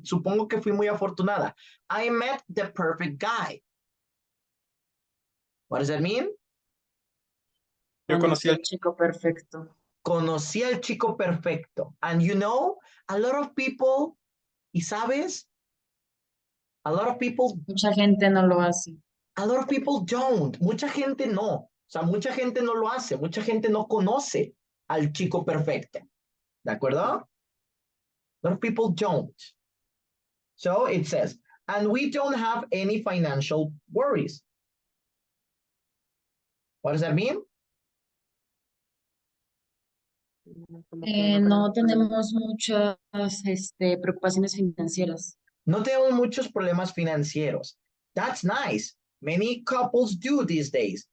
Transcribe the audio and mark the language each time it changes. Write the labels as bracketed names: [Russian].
[Spanish] Supongo que fui muy afortunada. [English] I met the perfect guy. What does that mean? [Spanish] Yo conocí al chico perfecto. Conocí al chico perfecto. [English] And you know, a lot of people, [Spanish] y sabes, [English] a lot of people. [Spanish] Mucha gente no lo hace. [English] A lot of people don't. [Spanish] Mucha gente no. O sea, mucha gente no lo hace. Mucha gente no conoce al chico perfecto. ¿De acuerdo? [English] A lot of people don't. So it says, and we don't have any financial worries. What does that mean? [Spanish] No tenemos muchas preocupaciones financieras. No tenemos muchos problemas financieros. [English] That's nice. Many couples do these days.